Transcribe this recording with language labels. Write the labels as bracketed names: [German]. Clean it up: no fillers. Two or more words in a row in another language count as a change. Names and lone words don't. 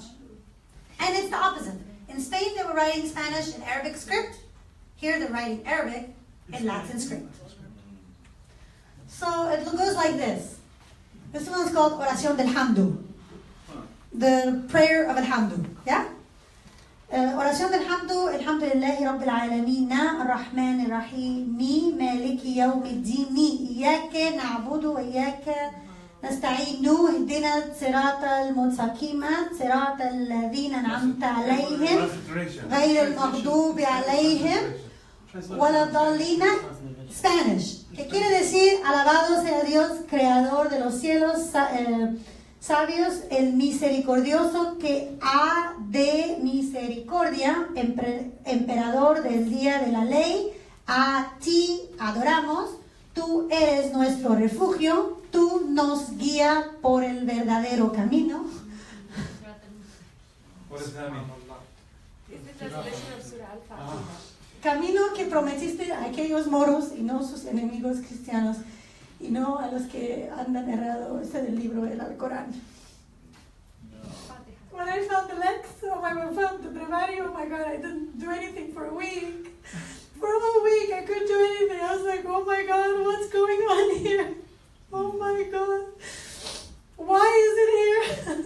[English] And it's the opposite. In Spain, they were writing Spanish in Arabic script. Here, they're writing Arabic in Latin script. So it goes like this. This one's called Oración del Hamdu. The prayer of Al-Hamdu. Yeah? Oración del Hamdu. [Arabic] الحمد لله رب العالمين. الرحمن الرحيم. مالك يوم الدين. إياك نعبد وإياك نستعين اهدنا الصراط المستقيم صراط الذين أنعمت عليهم غير المغضوب عليهم ولا الضالين. [Spanish] Spanish, que quiere decir alabado sea Dios, creador de los cielos, sabios, el misericordioso que ha de misericordia, emperador del día de la ley. A ti adoramos, tú eres nuestro refugio. Tú nos guía por el verdadero camino. [English] What does that mean? It's the translation of Surah Al-Fatiha. [Spanish] Camino que prometiste a aquellos moros y no sus enemigos cristianos y no a los que andan errado. Este del libro del Alcorán. [English] When I found the Lex, I found the Brevario, oh my God, I didn't do anything for a week. For a whole week, I couldn't do anything. I was like, oh my God, what's going on here? Oh my God, why is it here?